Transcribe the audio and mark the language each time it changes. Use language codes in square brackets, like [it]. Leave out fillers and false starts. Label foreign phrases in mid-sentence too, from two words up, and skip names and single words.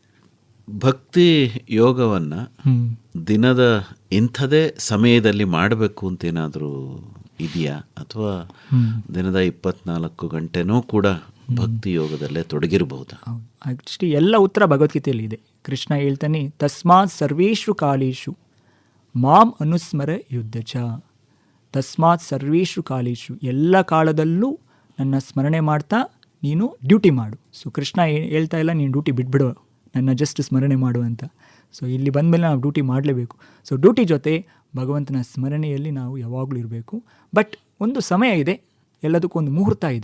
[kn] ಭಕ್ತಿ ಯೋಗವನ್ನು ದಿನದ ಇಂಥದೇ ಸಮಯದಲ್ಲಿ ಮಾಡಬೇಕು ಅಂತೇನಾದರೂ ಇದೆಯಾ? ಅಥವಾ ದಿನದ 24 ಗಂಟೆನೂ ಕೂಡ ಭಕ್ತಿ ಯೋಗದಲ್ಲೇ ತೊಡಗಿರಬಹುದಾ? ಆ್ಯಕ್ಚುಲಿ ಎಲ್ಲ ಉತ್ತರ ಭಗವದ್ಗೀತೆಯಲ್ಲಿ ಇದೆ. ಕೃಷ್ಣ ಹೇಳ್ತಾನೆ, [sa] ತಸ್ಮಾತ್ ಸರ್ವೇಷು ಕಾಲೇಶು ಮಾಂ ಅನುಸ್ಮರ ಯುದ್ಧಚ. ತಸ್ಮಾತ್ ಸರ್ವೇಷು ಕಾಲೇಶು, [kn] ಎಲ್ಲ ಕಾಲದಲ್ಲೂ ನನ್ನ ಸ್ಮರಣೆ ಮಾಡ್ತಾ ನೀನು ಡ್ಯೂಟಿ ಮಾಡು. ಸೊ ಕೃಷ್ಣ ಹೇಳ್ತಾ ಇಲ್ಲ ನೀನು ಡ್ಯೂಟಿ ಬಿಟ್ಬಿಡು, ನನ್ನ ಜಸ್ಟ್ ಸ್ಮರಣೆ ಮಾಡು ಅಂತ. ಸೊ ಇಲ್ಲಿ ಬಂದಮೇಲೆ ನಾವು ಡ್ಯೂಟಿ ಮಾಡಲೇಬೇಕು. ಸೊ ಡ್ಯೂಟಿ ಜೊತೆ ಭಗವಂತನ ಸ್ಮರಣೆಯಲ್ಲಿ ನಾವು ಯಾವಾಗಲೂ ಇರಬೇಕು. ಬಟ್ ಒಂದು ಸಮಯ ಇದೆ, ಎಲ್ಲದಕ್ಕೂ ಒಂದು ಮುಹೂರ್ತ ಇದೆ.